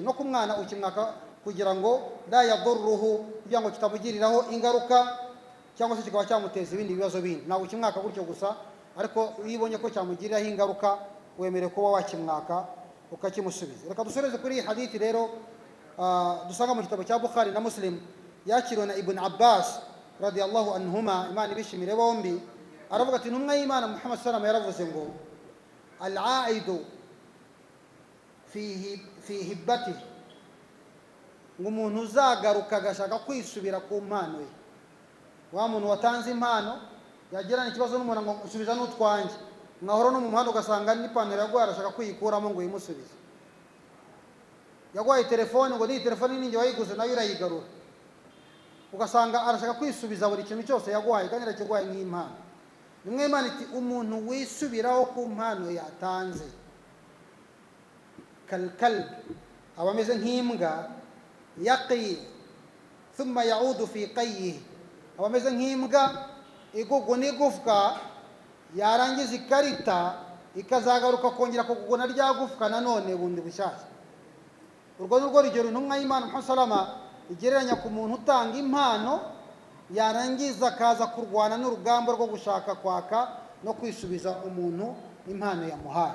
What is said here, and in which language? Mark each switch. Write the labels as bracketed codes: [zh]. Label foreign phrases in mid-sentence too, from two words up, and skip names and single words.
[rw] No ku mwana ukimwaka kugira ngo [ar] لا يضره, [rw] kugira ngo kitamugiriraho ingaruka cyangwa se kikaba cyamuteza ibindi bibazo bindi. Ntabwo ukimwaka gutyo gusa, ariko iyo ubonye ko cyamugiriraho ingaruka, wemerewe kuba wakimwaka ukakimusubiza. Reka dusoreze kuri iyi hadithi rero dusanga mu gitabo cya Bukhari na Muslim, yakiriwe na Ibn Abbas [ar] رضي الله عنهما, [rw] Imana ibishimire bombi. Aravuga ati intumwa y'Imana Muhammad [ar] صلى الله عليه وسلم [rw] yaravuze ngo [ar] العائد في هبته, [rw] ngo umuntu uzagaruka agashaka kwisubira ku mpano ye. Wa muntu watanze impano yagirana ikibazo n'umuntu ngo usubiza n'utwanjye, mwahora no mu muhanda ugasanga n'ipantaro yaguhaye arashaka kuyikuramo ngo yimusubize. Yaguhaye telefone, ngo ni telefone ninjye wayiguze nayo urayigarura, ugasanga arashaka kwisubiza buri kintu cyose yaguhaye kandi arakiguhaye nk'impano. Nimwe Imana iti umuntu wisubiraho ku mpano yatanze, kalkalb, aba ameze nk'imbwa, [ar] يقيء ثم يعود في قيئه, [rw] aba ameze nk'imbwa igugwa n'igufwa, yarangiza ikarita ikazagaruka kongera kuguguna rya gufwa nanone bundi bushyashya. Urwo ni rwo rugero intumwa y'Imana Muhammad salama igereranya ku muntu utanga impano, yarangiza akaza kurwana n'urugamba rwo gushaka kwaka no kwisubiza umuntu impano yamuhaye.